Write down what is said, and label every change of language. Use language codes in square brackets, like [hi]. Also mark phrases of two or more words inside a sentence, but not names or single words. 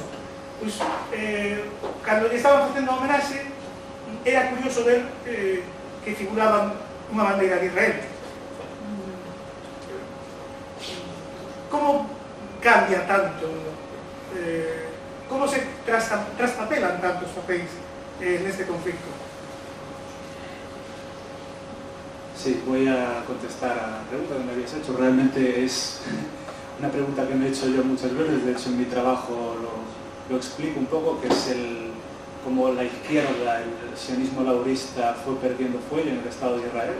[gl] Pois, cando lle estaban facendo a homenaxe, era curioso ver que figuraban unha bandeira de Israel. Como cambia tanto, como se traspapelan tantos papéis neste conflicto? [es] Sí, voy a contestar a la pregunta que me habías hecho. Realmente es una pregunta que me he hecho yo muchas veces. De hecho, en mi trabajo lo explico un poco, que es como la izquierda, el sionismo laborista fue perdiendo fuelle en el Estado de Israel.